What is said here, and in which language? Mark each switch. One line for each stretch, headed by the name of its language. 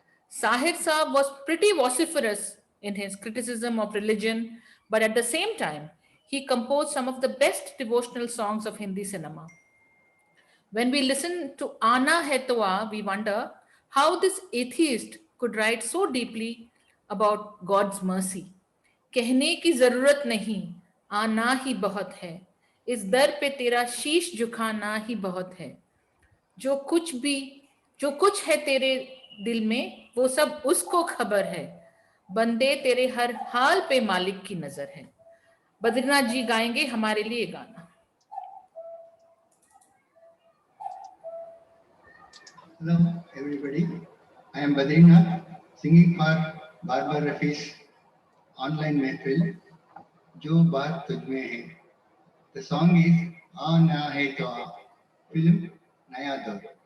English: Sahir Saab was pretty vociferous in his criticism of religion, but at the same time, he composed some of the best devotional songs of Hindi cinema. When we listen to Ana Hai To Aa, we wonder how this atheist could write so deeply about God's mercy.
Hindi: कहने की जरूरत नहीं, आना ही बहुत है, इस दर पे तेरा शीश झुकाना ही बहुत है, जो कुछ है तेरे दिल में वो सब उसको खबर है, बंदे तेरे हर हाल पे मालिक की नजर है. बद्रीनाथ जी गाएंगे हमारे लिए गाना.
English: Hello, everybody. I am Badrinath, singing for Barbar Rafi's online mehfil जो बात तुझमें है. The song is आना है तो आ, film नया दौर.